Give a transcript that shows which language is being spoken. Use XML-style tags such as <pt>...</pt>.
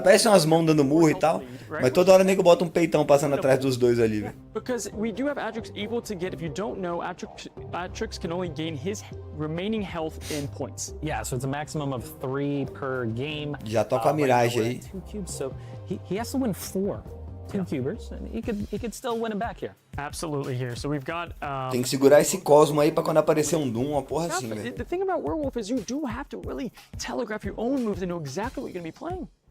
<pt>Parece umas mãos dando murro e tal, mas toda hora o nego bota um peitão passando atrás dos dois ali, velho.</pt> <en>Because we do have Atrix able to get, if you don't know, Atrix can only gain his remaining health in points. Yeah, so it's a maximum of 3 per game.</en> <pt>Já toca a Mirage aí.</pt> <en>2 cubes, so he has to win 4. 2 cubers, and he could still win it back here. Absolutely here. So we've got.</en> <pt>Tem que segurar esse Cosmo aí pra quando aparecer um Doom, uma porra assim, velho.</pt> <en>The thing about Werewolf is you do have to really telegraph your own moves and know exactly what you're going to be playing.</en>